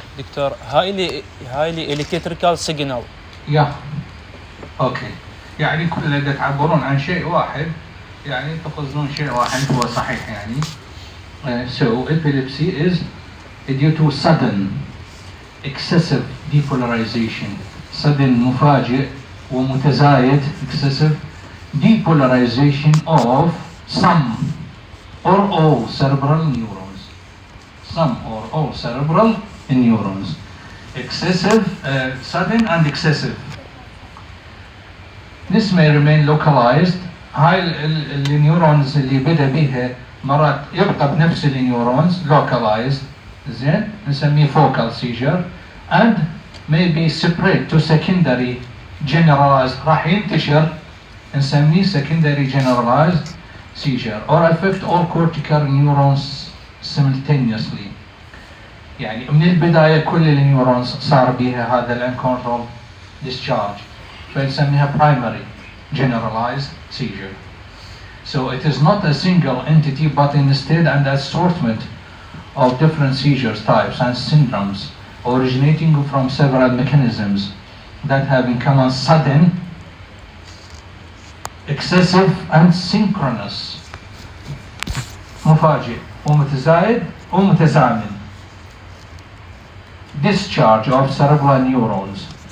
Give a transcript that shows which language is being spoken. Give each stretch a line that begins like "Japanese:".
English: Doctor هايلي الكتريكال signal. Yeah. Okay.
Arabic: يعني كل اللي تعبرون عن شيء واحد يعني تقصدون شيء واحد هو صحيح يعني.
English: So epilepsy is due to sudden excessive depolarization. sudden
Arabic: مفاجئ ومتزايد
English: excessive depolarization of some or all cerebral neurons. Some or all cerebral neurons. Excessive, sudden and excessive. This may remain localized.
Arabic: هاي النيورونز اللي بدأ بيها مرات يبقى بنفس النيورونز localized زين نسميه
English: focal seizure and may be spread to secondary generalized
Arabic: راح ينتشر نسميه
English: secondary generalized seizure or affect all cortical neurons simultaneously.
Arabic: يعني من البداية كل النيورونز صار بيها هذا الانكونترول discharge فنسميها
English: primary generalized seizure. So it is not a single entity but instead an assortment of different seizure types and syndromes originating from several mechanisms that have in common sudden, excessive and synchronous
Arabic: مفاجئ ومتزايد ومتزامن
English: discharge of cerebral neurons.